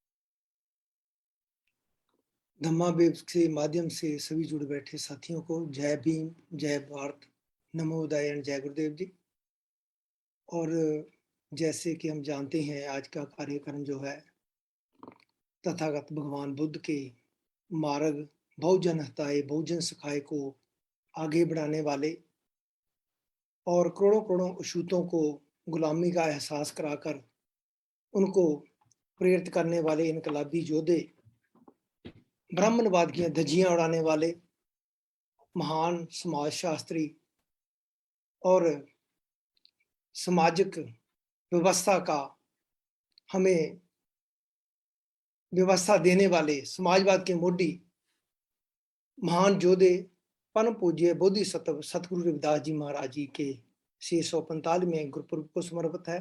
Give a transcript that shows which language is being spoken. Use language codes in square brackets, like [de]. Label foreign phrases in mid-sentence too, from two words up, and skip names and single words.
[hi] धम्मा वेव के माध्यम से सभी जुड़ बैठे साथियों को जय भीम, जय भारत, [pi] नमो बुद्धाय [hi] एंड जय गुरुदेव जी। और जैसे कि हम जानते हैं, आज का कार्यक्रम जो है तथागत भगवान बुद्ध के मार्ग [sa] बहुजन हिताय बहुजन सुखाय [hi] को आगे बढ़ाने वाले और करोड़ों करोड़ों अछूतों को गुलामी का एहसास कराकर उनको प्रेरित करने वाले इनकलाबी योद्धे, ब्राह्मणवाद की धज्जियां उड़ाने वाले महान समाज शास्त्री और सामाजिक व्यवस्था का हमें व्यवस्था देने वाले समाजवाद के मोडी महान योद्धे परम पूज्य बोधिसत्व सतगुरु रविदास जी महाराज जी के 645वें गुरुपुरब को समर्पित है।